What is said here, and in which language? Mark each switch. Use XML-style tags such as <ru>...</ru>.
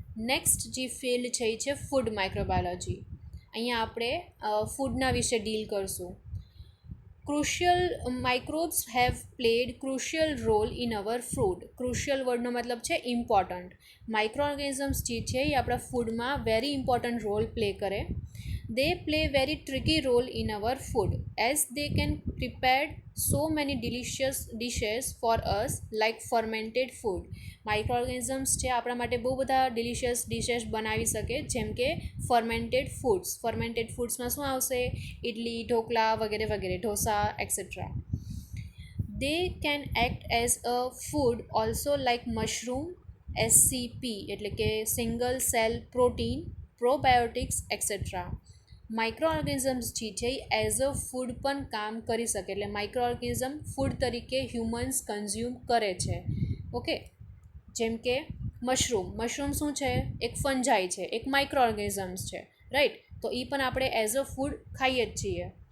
<gu>Next જે field છે એ છે ફૂડ માઇક્રોબાયોલોજી. અહીંયા આપણે ફૂડના વિશે ડીલ કરશું.</gu> <en>Crucial microbes have played crucial role in our food.</en> <gu>Crucial વર્ડનો મતલબ છે ઇમ્પોર્ટન્ટ. માઇક્રો ઓર્ગેનિઝમ્સ જે છે એ આપણા ફૂડમાં વેરી ઇમ્પોર્ટન્ટ રોલ પ્લે કરે.</gu> <en>They play very tricky role in our food as they can prepare so many delicious dishes for us like fermented food.</en> <gu>માઇક્રોઓર્ગેનિઝમ્સ છે આપણા માટે બહુ બધા ડિલિશિયસ ડિશેસ બનાવી શકે, જેમ કે ફર્મેન્ટેડ ફૂડ્સ. ફર્મેન્ટેડ ફૂડ્સમાં શું આવશે? ઇડલી, ઢોકળા વગેરે વગેરે, dosa et cetera.</gu> <en>They can act as a food also like mushroom, SCP</en> <gu>એટલે કે</gu> <en>Single cell protein, probiotics etcetera.</en> <gu>Micro organisms જે છે એ એઝ અ ફૂડ પણ કામ કરી શકે. એટલે માઇક્રો ઓર્ગેનિઝમ ફૂડ તરીકે હ્યુમન્સ કન્ઝ્યુમ કરે છે. ઓકે, જેમ કે મશરૂમ શું છે? એક ફંજાઈ છે, એક માઇક્રો ઓર્ગેનિઝમ્સ છે, રાઈટ? તો એ પણ આપણે એઝ અ ફૂડ ખાઈએ જ છીએ.</gu>